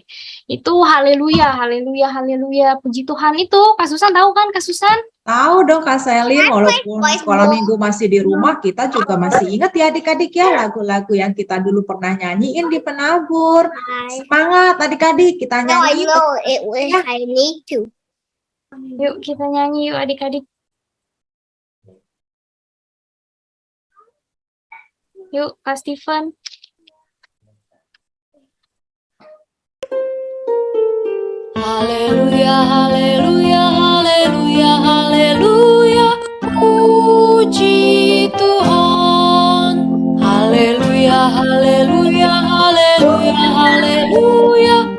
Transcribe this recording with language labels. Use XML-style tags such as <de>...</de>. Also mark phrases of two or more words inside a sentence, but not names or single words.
<id>Itu haleluya, haleluya, haleluya, puji Tuhan itu. Kak Susan tahu kan Kak Susan? Tahu dong Kak Selin, walaupun sekolah minggu masih di rumah, kita juga masih ingat ya adik-adik ya lagu-lagu yang kita dulu pernah nyanyiin di penabur. Semangat adik-adik, kita</id> <en>No, I</en> <id>nyanyi.</id> <en>know it was. I need to.</en> <id>Yuk kita nyanyi yuk adik-adik. Yuk Kak Steven. Haleluya, haleluya, haleluya, haleluya. Puji Tuhan. Haleluya, haleluya, haleluya, haleluya.</id>